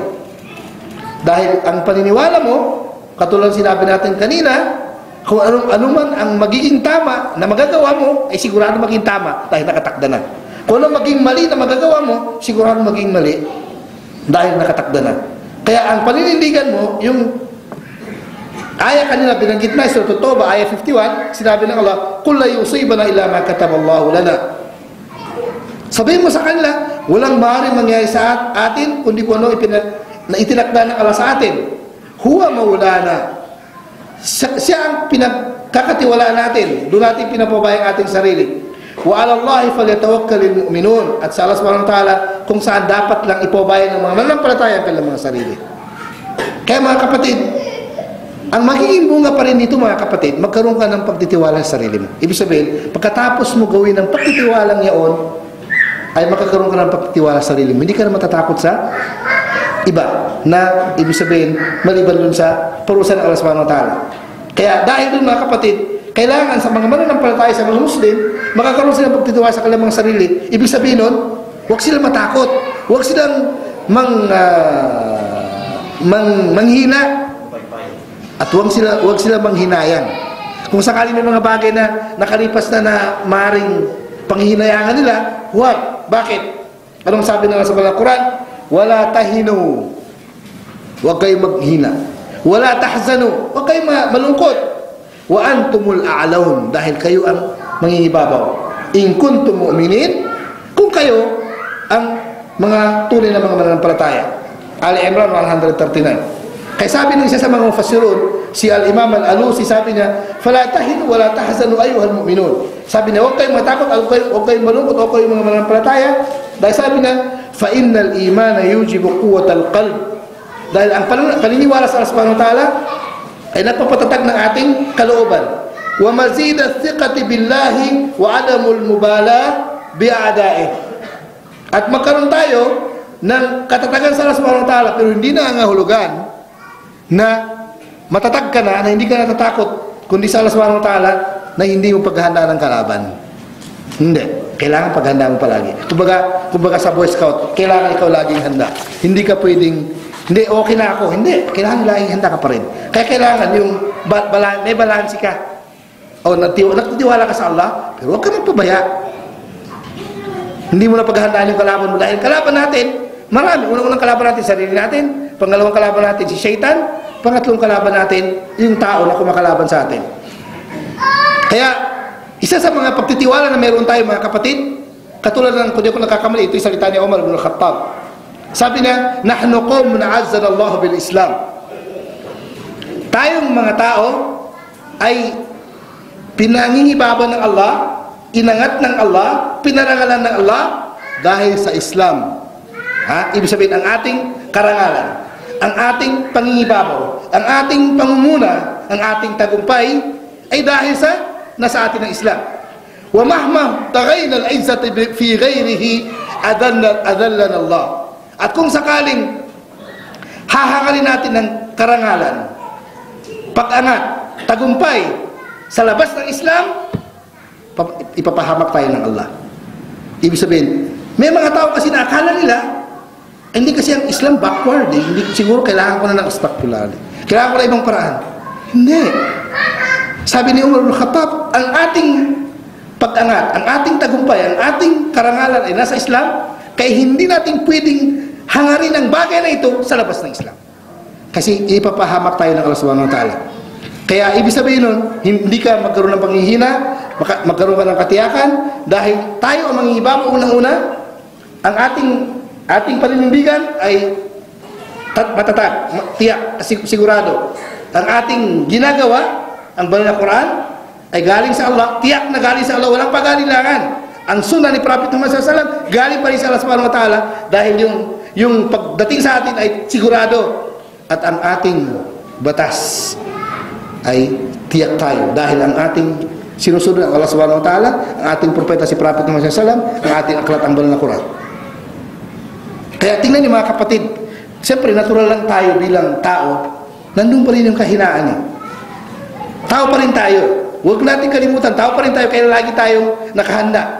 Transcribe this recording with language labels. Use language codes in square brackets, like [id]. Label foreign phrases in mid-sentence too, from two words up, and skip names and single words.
[tl] Dahil ang paniniwala mo, katulad sinabi natin kanina, kung ano man ang magiging tama na magagawa mo, ay sigurado maging tama dahil nakatakda na. Kung ano maging mali na magagawa mo, sigurado maging mali dahil nakatakda na. Kaya ang paninindigan mo, yung aya kanina binanggit na, Surah At-Tawbah, aya 51, sinabi ng Allah, [ar] "قل لن يصيبنا إلا ما كتب الله لنا." [tl] Sabihin mo sa kanila, walang maaaring mangyari sa atin kundi kung ano itinakda ng Allah sa atin. [ar] هو مولانا. [tl] Siya ang pinagkakatiwalaan natin. Doon natin pinapabaya ang ating sarili. [ar] وعلى الله فليتوكل المؤمنون. [tl] At sa Allah [ar] سبحانه وتعالى, [tl] kung saan dapat lang ipabaya ng mga mananampalataya ang kanilang mga sarili. Kaya mga kapatid, ang magiging bunga pa rin dito mga kapatid, magkaroon ka ng pagtitiwala sa sarili mo. Ibig sabihin, pagkatapos mo gawin ng pagtitiwalang yaon, ay makakaroon ka ng pagtitiwala sa sarili mo. Hindi ka na matatakot sa iba na ibig sabihin maliban dun sa parusa ng Allah [ar] سبحانه وتعالى. [tl] Kaya dahil dun mga kapatid, kailangan sa mga mananampalataya sa mga Muslim, makakaroon sila ng pagtitiwala sa kanilang mga sarili. Ibig sabihin nun, huwag silang matakot, huwag silang manghina at huwag silang manghinayang. Kung sakali may mga bagay na nakalipas na maring panghihinayangan nila, huwag. Bakit? Anong sabi ng sa Quran? [ar] ولا تهنوا, [tl] huwag kayong maghina. [ar] ولا تحزنوا, [tl] huwag kayong malungkot. [ar] وأنتم الأعلون, [tl] dahil kayo ang mangingibabaw. [ar] إن كنتم مؤمنين, [tl] kung kayo ang mga tunay na mga mananampalataya. Ali Imran 139. Kaya sabi ng isa sa mga mufassirun, si Al-Imam Al-Alusi, sabi niya, [ar] فلا تهنوا ولا تحزنوا أيها المؤمنون. [tl] Sabi niya, huwag kayong matakot, huwag kayong malungkot, huwag kayong mga mananampalataya. Dahil sabi niya, [ar] فإن الإيمان يوجب قوة القلب. [tl] Dahil ang paniniwala sa Allah [ar] سبحانه وتعالى [tl] ay nagpapatatag ng ating kalooban. [ar] ومزيد ثقة بالله وعدم المبالاة بأعدائه. [tl] At magkaroon tayo ng katatagan sa Allah [ar] سبحانه وتعالى, [tl] pero hindi na angahulugan na matatag ka na hindi ka natatakot, kundi sa Allah [ar] سبحانه وتعالى [tl] na hindi mo paghahandaan ng kalaban. Hindi. Kailangan paghandaan mo palagi. Kumbaga sa Boy Scout, kailangan ikaw laging handa. Hindi ka pwedeng, hindi, okay na ako. Hindi. Kailangan laging handa ka pa rin. Kaya kailangan yung may balansi ka. O nagtitiwala ka sa Allah, pero huwag ka magpabaya. Hindi mo na paghandaan yung kalaban mo. Dahil kalaban natin, marami. Unang kalaban natin, sarili natin. Pangalawang kalaban natin, si Shaitan. Pangatlong kalaban natin, yung tao na kumakalaban sa atin. Kaya, isa sa mga pagtitiwala na meron tayo mga kapatid, katulad ng, kung di ako nakakamali, ito yung salita ni Umar ibn Khattab. Sabi niya, [ar] نحن قوم أعزنا الله بالإسلام. [tl] Tayong mga tao ay pinangingibaban ng Allah, inangat ng Allah, pinarangalan ng Allah dahil sa Islam. Ibig sabihin, ang ating karangalan, ang ating pangingibabaw, ang ating pangunguna, ang ating tagumpay ay dahil sa nasa atin ang Islam. [ar] ومهما ابتغينا العزة في غيره أذلنا الله. [tl] At kung sakaling hahangalin natin ng karangalan, pag-angat, tagumpay sa labas ng Islam, ipapahamak tayo ng Allah. Ibig sabihin, may mga tao kasi na akala nila hindi kasi ang Islam backward, hindi siguro kailangan ko na ng astaghfirullah, kailangan ko na ibang paraan. Hindi. Sabi ni Umar bin Khattab, ang ating pag-angat, ang ating tagumpay, ang ating karangalan ay nasa Islam, kaya hindi natin pwedeng hangarin ang bagay na ito sa labas ng Islam. Kasi ipapahamak tayo ng Allah [ar] سبحانه وتعالى. [tl] Kaya ibig sabihin nun, hindi ka magkaroon ng panghihina, magkaroon ka ng katiyakan, dahil tayo ang mangingibabaw unang-una, ang ating paninindigan ay matatag, tiyak, sigurado. Ang ating ginagawa, ang banal na Quran, ay galing sa Allah, tiyak na galing sa Allah, walang pag-alilangan. Ang sunnah ni Prophet Muhammad SAW, galing pa rin sa Allah [ar] سبحانه وتعالى, [tl] dahil yung pagdating sa atin ay sigurado. At ang ating batas ay tiyak tayo, dahil ang ating sinusunod ng Allah [ar] سبحانه وتعالى, [tl] ang ating propeta si Prophet Muhammad SAW, ang ating aklat, ang banal na Quran. Kaya tingnan niyo mga kapatid, siyempre natural lang tayo bilang tao, nandun pa rin yung kahinaan niya. Tao pa rin tayo. Huwag natin kalimutan, tao pa rin tayo, kaya lagi tayong nakahanda.